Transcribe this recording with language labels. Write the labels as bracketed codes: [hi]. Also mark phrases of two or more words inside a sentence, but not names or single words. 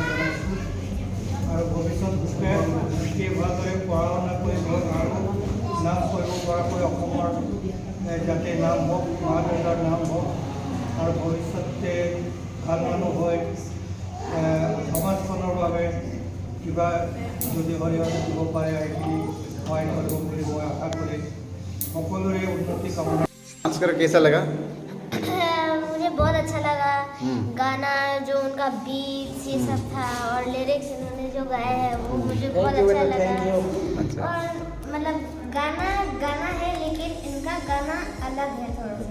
[as] জনাইছোঁ আৰু ভৱিষ্যতে ভালদৰে পঢ়া শুনা কৰিব আৰু নাম কৰিব পৰাকৈ অসমৰ যাতে নাম হওক, মা দেউতাৰ নাম হওক আৰু ভৱিষ্যতে ভাল মানুহ হৈ সমাজখনৰ বাবে কিবা যদি হৰিহৰে দিব পাৰে সেইখিনি সহায় কৰিব বুলি মই আশা কৰি সকলোৰে উন্নতি কামনা। [hi] डांस कर कैसा लगा? मुझे बहुत अच्छा लगा। गाना जो उनका बीट ये सब था और लिरिक्स इन्होंने जो गाए हैं वो मुझे बहुत अच्छा लगा। अच्छा। और मतलब गाना है लेकिन इनका गाना अलग है थोड़ा सा,